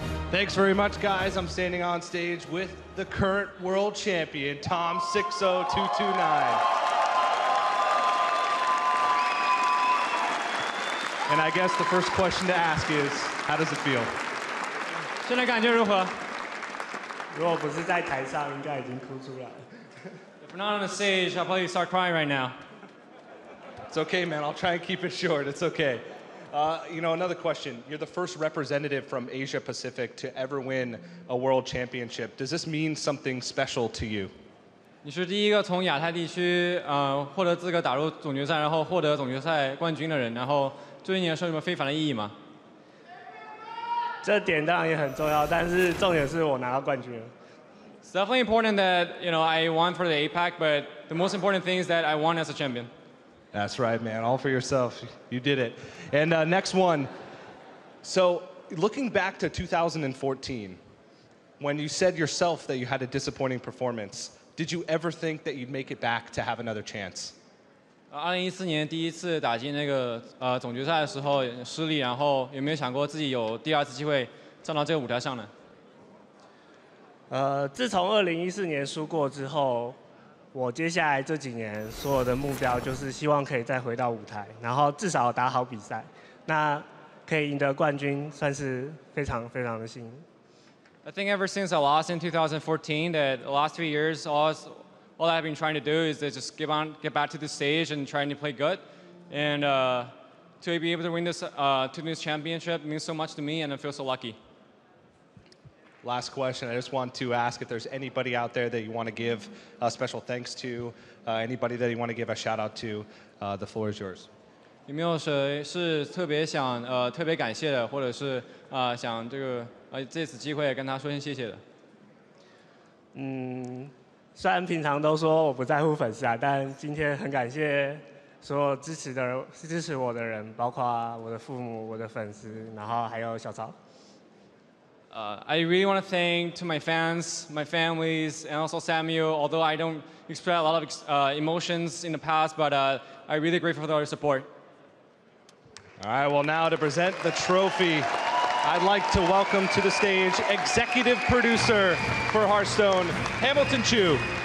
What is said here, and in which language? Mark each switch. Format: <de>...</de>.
<en>Thanks very much, guys. I'm standing on stage with the current world champion, tom60229. And I guess the first question to ask is, how does it feel?</en> <zh>现在感觉如何? 如果不是在台上，应该已经哭出来了。</zh> <en>If we're not on the stage, I'll probably start crying right now. It's okay, man. I'll try and keep it short. It's okay. You know, another question. You're the first representative from Asia Pacific to ever win a world championship. Does this mean something special to you?</en> <zh>你是第一个从亚太地区获得资格打入总决赛，然后获得总决赛冠军的人，然后对你来说有没有非凡的意义吗？这点当然也很重要，但是重点是我拿到冠军了。</zh> <en>It's definitely important that I won for the APAC, but the most important thing is that I won as a champion. That's right, man. All for yourself. You did it. And next one. So, looking back to 2014, when you said yourself that you had a disappointing performance, did you ever think that you'd make it back to have another chance?</en> <zh>2014年第一次打进那个总决赛的时候失利，然后有没有想过自己有第2次机会站到这个舞台上呢？自从2014年输过之后，我接下来这几年所有的目标就是希望可以再回到舞台，然后至少打好比赛，那可以赢得冠军，算是非常非常的幸运。</zh> <en>I think ever since I lost in 2014, that the last 3 years, all I've been trying to do is to just get back to the stage and trying to play good, and to be able to win this championship means so much to me, and I feel so lucky. Last question. I just want to ask if there's anybody out there that you want to give a special thanks to, anybody that you want to give a shout out to. The floor is yours.</en> <zh>有没有谁是特别想特别感谢的，或者是想这次机会跟他说声谢谢的？虽然平常都说我不在乎粉丝啊，但今天很感谢所有支持我的人，包括我的父母、我的粉丝，然后还有小曹。</zh> <en>I really want to thank to my fans, my families, and also Samuel. Although I don't express a lot of emotions in the past, but I'm really grateful for their support. All right. Well, now to present the trophy, I'd like to welcome to the stage executive producer for Hearthstone, Hamilton Chu.</en>